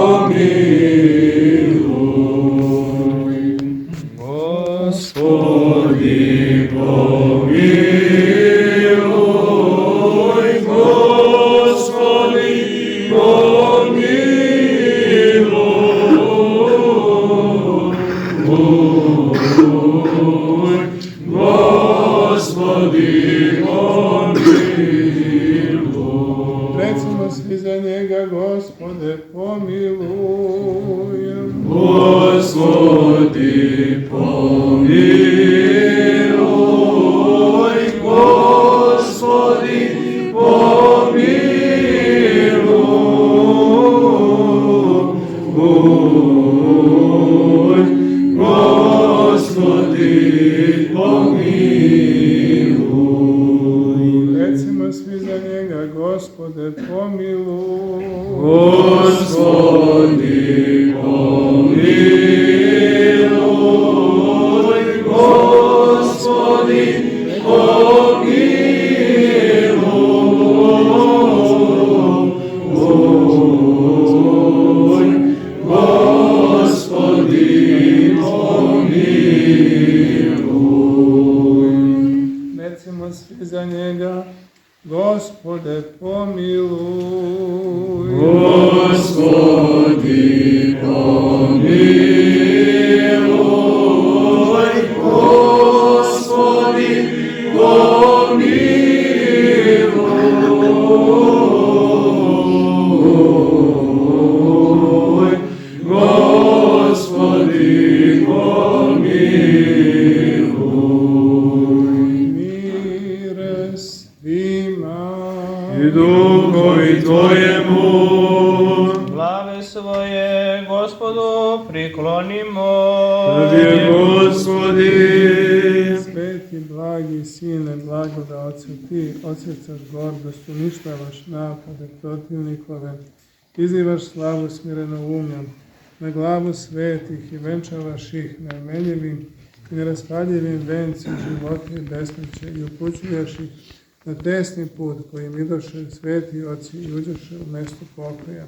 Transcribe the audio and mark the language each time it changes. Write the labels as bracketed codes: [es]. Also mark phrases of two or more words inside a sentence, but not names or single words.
[uk] помилуй, Господи, помилуй, Господи, помилуй, Господи, помилуй. [sr] Recimo svi za njega, Gospode, pomilуj. [uk] Господи, помилуй, Господи, помилуй, Господи, помилуй. [sr] Recimo svi za njega, Gospode, pomilуj. [uk] Господи, помилуй, Господи, помилуй, Господи, помилуй. [sr] Recimo svi za njega, Gospode, pomilуj. [uk] Господи, помилуй, Господи, помилуй, Господи, помилуй. [sr] Mire svima. [uk] И Духові Твоєму. [sr] Glave svoje Gospodu priklonimo. [uk] Тобі, Господи. [sr] Sveti, blagi blagi Sine, blagoda Oce, ti odsjecaš gordost, uništavaš napade protivnikove, izivaš slavu smirenoumljem, na glavu svetih i venčavaš ih neomeljivim i neraspadljivim vencem života i besmrće i upućuješ ih na tesni put kojim idoše sveti oci i uđoše u mesto pokoja.